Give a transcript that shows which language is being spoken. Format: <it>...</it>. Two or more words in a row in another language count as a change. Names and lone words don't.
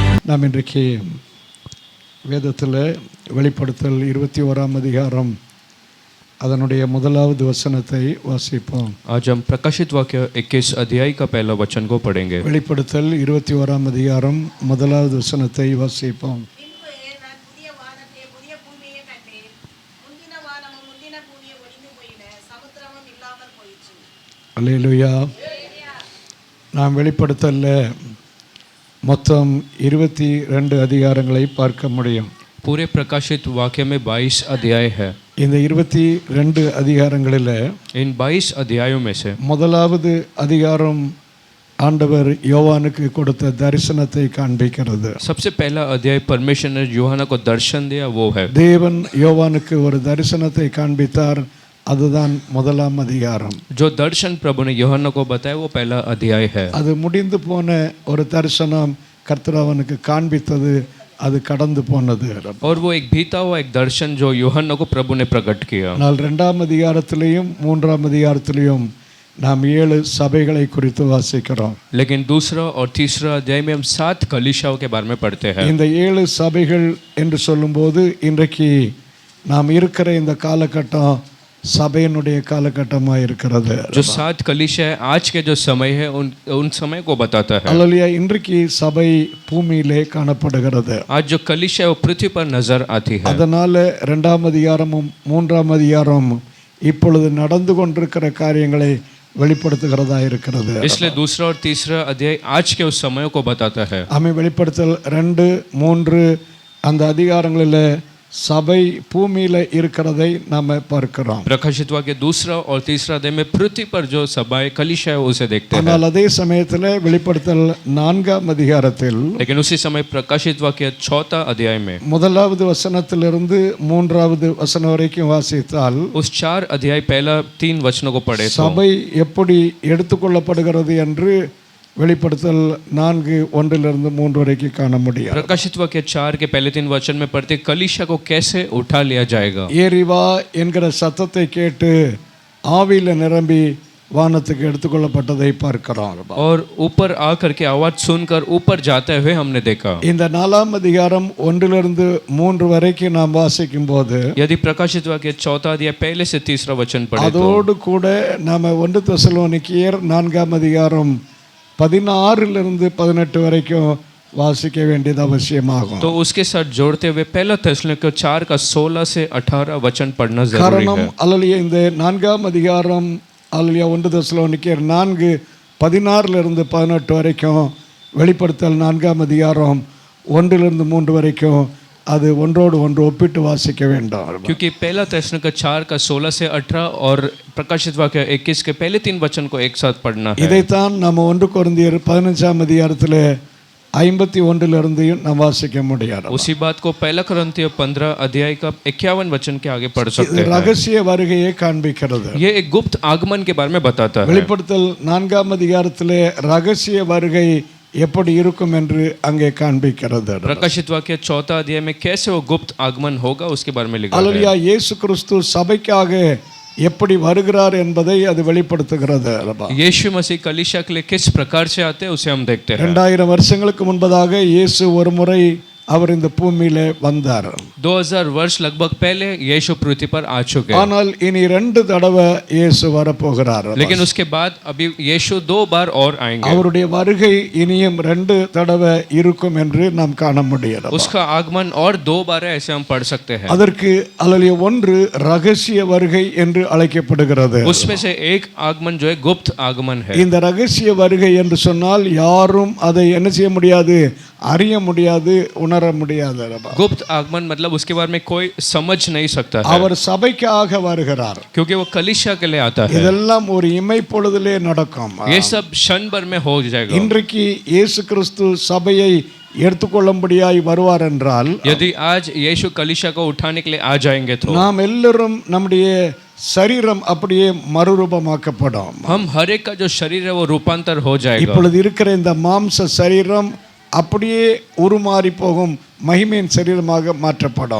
<ta>நாம் இன்றைக்கு வேதத்தில் வெளிப்படுத்தல் 21ஆம் அதிகாரம் அதனுடைய முதலாவது வசனத்தை வாசிப்போம்.</ta> <hi>आज हम प्रकाशित वाक्य 21 अध्याय का पहला वचन को पढ़ेंगे.</hi> <ta>வெளிப்படுத்தல் 21ஆம் அதிகாரம் முதலாவது வசனத்தை வாசிப்போம். அல்லேலூயா. நாம் வெளிப்படுத்தல்ல மொத்தம் 22 அதிகாரங்களை பார்க்க முடியும்.</ta> <hi>पूरे प्रकाशित वाक्य में 22 अध्याय है.</hi> <ta>இந்த 22 அதிகாரங்களில்</ta> <hi>इन 22 अध्यायों में से</hi> <ta>முதலாவது அதிகாரம் ஆண்டவர் யோவானுக்கு கொடுத்த தரிசனத்தை காண்பிக்கிறது.</ta> <hi>सबसे पहला अध्याय परमेश्वर ने यूहन्ना को दर्शन दिया वो है.</hi> <ta>தேவன் யோவானுக்கு ஒரு தரிசனத்தை காண்பித்தார், அதுதான் முதலாம் அதிகாரம்.</ta> <hi>जो दर्शन प्रभु ने यूहन्ना को बताया वो पहला अध्याय है.</hi> <ta>அது முடிந்து போன ஒரு தரிசனம் கர்த்தர் அவனுக்கு காண்பித்தது, அது கடந்து போனது.</ta> <hi>और वो एक बीता हुआ एक दर्शन जो यूहन्ना को प्रभु ने प्रकट किया.</hi> <ta>ஆனால் இரண்டாம் அதிகாரத்திலேயும் மூன்றாம் அதிகாரத்திலேயும் நாம் 7 சபைகளை குறித்து வாசிக்கிறோம்.</ta> <hi>लेकिन दूसरा और तीसरा अध्याय में हम 7 कलीसियाओं के बारे में पढ़ते हैं.</hi> <ta>இந்த 7 சபைகள் என்று சொல்லும்போது இன்றைக்கு நாம் இருக்கிற இந்த காலகட்டம் சபையினுடைய காலகட்டமாக இருக்கிறது.</ta> <hi>जो 7 कलीसिया है आज के जो समय है उन समय को बताता है.</hi> <ta>அல்லேலூயா. இன்றைக்கு சபை பூமியிலே காணப்படுகிறது.</ta> <hi>आज जो कलीसिया है वो पृथ्वी पर नजर आती है.</hi> <ta>அதனால இரண்டாம் அதிகாரமும் மூன்றாம் அதிகாரம் இப்பொழுது நடந்து கொண்டிருக்கிற காரியங்களை வெளிப்படுத்துகிறதா இருக்கிறது.</ta> <hi>इसलिए दूसरा और तीसरा अध्याय आज के उस समय को बताता है.</hi> <ta>ஆமென். வெளிப்படுத்தல் 2, 3 அந்த அதிகாரங்களில் சபை பூமியில இருக்கிறதை நாம பார்க்கிறோம்.</ta> <hi>प्रकाशित वाक्य दूसरा और तीसरा अध्याय में पृथ्वी पर जो सभाएं कलीसिया है उसे देखते हैं.</hi> <ta>ஆனால் அதே சமயத்தில் வெளிப்படுத்தல் 4ஆம் அதிகாரத்தில்</ta> <hi>लेकिन उसी समय प्रकाशित वाक्य 4 अध्याय में</hi> <ta>முதலாவது வசனத்திலிருந்து 3வது வசனம் வரைக்கும் வாசித்தால்</ta> <hi>उस 4 अध्याय पहला 3 वचनों को पढ़े तो</hi> <ta>சபை எப்படி எடுத்துக்கொள்ளப்படுகிறது என்று வெளிப்படுத்தல் 4:1-3 வரைக்கும் காண முடியும்.</ta> <hi>प्रकाशित वाक्य 4 के पहले 3 वचन में पढ़ते कलीसिया को कैसे उठा लिया जाएगा.</hi> <ta>ஏறிவா என்கிற சத்தத்தை கேட்டு ஆவியில நிரம்பி வானத்துக்கு எடுத்துக்கொள்ளப்பட்டதை பார்க்கிறோம்.</ta> <hi>और ऊपर आकर के आवाज सुनकर ऊपर जाते हुए हमने देखा.</hi> <ta>இந்த 4ஆம் அதிகாரம் 1-3 வரைக்கும் நாம் வாசிக்கும் போது</ta> <hi>यदि प्रकाशित वाक्य 4 अध्याय पहले से तीसरा वचन पढ़े तो</hi> <ta>அதோடு கூட நாம 1 தெசலோனிக்கேயர் 4ஆம் அதிகாரம் 16-18 வரைக்கும் வாசிக்க வேண்டியது அவசியமாகும்.</ta> <hi>तो उसके साथ जोड़ते हुए पहला தெசலோனிக்கேயர் 4 का 16 से 18 वचन पढ़ना जरूरी</hi> <ta>காரணம்</ta> <hi>है.</hi> <ta>அல்லேலூயா இந்த 4ஆம் அதிகாரம் அல்லேலூயா 1 தெசலோனிக்கேயர் 4:16-18 வரைக்கும் வெளிப்படுத்தல் 4ஆம் அதிகாரம் 1-3 வரைக்கும் அது ஒன்றோடு ஒன்று ஒப்பிட்டு வாசிக்க வேண்டும்.</ta> <hi>क्योंकि पहला தெசலோனிக்கேயர் 4 का 16 से 18 और प्रकाशित वाक्य 21 के पहले 3 वचन को एक साथ पढ़ना है.</hi> <ta>இதைத்தான் நம்ம 1 கொரிந்தியர் 15ஆம் அதிகாரத்தில் 51 நாம் வாசிக்க முடியாது.</ta> <hi>उसी बात को पहला कोरिन्थियों 15 अध्याय का 51 वचन के आगे पढ़ सकते हैं.</hi> <ta>ரகசிய வருகையை காண்பிக்கிறது.</ta> <hi>ये एक गुप्त आगमन के बारे में बताता है.</hi> <ta>வெளிப்படுத்தல் 4ஆம் அதிகாரத்தில் ரகசிய வருகை எப்படி இருக்கும் என்று அங்கே காண்பிக்கிறது.</ta> <hi>प्रकाशित वाक्य 4 अध्याय में कैसे वो गुप्त आगमन होगा उसके बारे में लिखा है.</hi> <ta>அல்லேலூயா. இயேசு கிறிஸ்து சபைக்காக எப்படி வருகிறார் என்பதை அது வெளிப்படுத்துகிறது.</ta> <hi>यीशु मसीह कलीसिया के लिए किस प्रकार से आते हैं उसे हम देखते हैं.</hi> <ta>2000 வருஷங்களுக்கு முன்பதாக இயேசு ஒரு முறை அவர் இந்த பூமியிலே வந்தார்.</ta> <hi>2000 वर्ष लगभग पहले यीशु पृथ्वी पर आ चुके हैं.</hi> <ta>ஆனால் இனி 2 தடவை இயேசு வரப்போகிறார்.</ta> <hi>लेकिन उसके बाद अभी यीशु 2 बार और आएंगे.</hi> <ta>அவருடைய வருகை இனியும் 2 தடவை இருக்கும் என்று நாம் காண முடியும்.</ta> <hi>उसका आगमन और 2 बार है ऐसे हम पढ़ सकते हैं.</hi> <ta>அதற்கு அல்லேலூயா ஒன்று ரகசிய வருகை என்று அழைக்கப்படுகிறது.</ta> <hi>उसमें से एक आगमन जो है गुप्त आगमन है.</hi> <ta>இந்த ரகசிய வருகை என்று சொன்னால் யாரும் அதை என்ன செய்ய முடியாது, அறிய முடியாது, உணர முடியாது.</ta> <hi>गुप्त आगमन मतलब उसके बारे में कोई समझ नहीं सकता है.</hi> <ta>அவர் சபைக்காக வருகிறார்.</ta> <hi>क्योंकि वो कलीसिया के लिए आता है.</hi> <ta>இதெல்லாம் ஒரு இமைப்பொழுதிலே நடக்கும்.</ta> <hi>ये सब क्षण भर में हो जाएगा.</hi> <ta>இன்றைக்கு இயேசு கிறிஸ்து சபையை எடுத்துக்கொள்ளும்படியாய் வருவார் என்றால்</ta> <hi>यदि आज यीशु कलीसिया को उठाने के लिए आ जाएंगे तो</hi> <ta>நாம் எல்லாரும் நம்முடைய சரீரம் அப்படியே மறுரூபமாக்கப்படும்.</ta> <hi>हम हर एक का जो शरीर है वो रूपांतर हो जाएगा.</hi> <ta>இப்பொழுது இருக்கிற இந்த மாம்ச சரீரம் அப்படியே உருமாறி போகும், மகிமையின் சரீரமாக மாற்றப்படும்.</ta>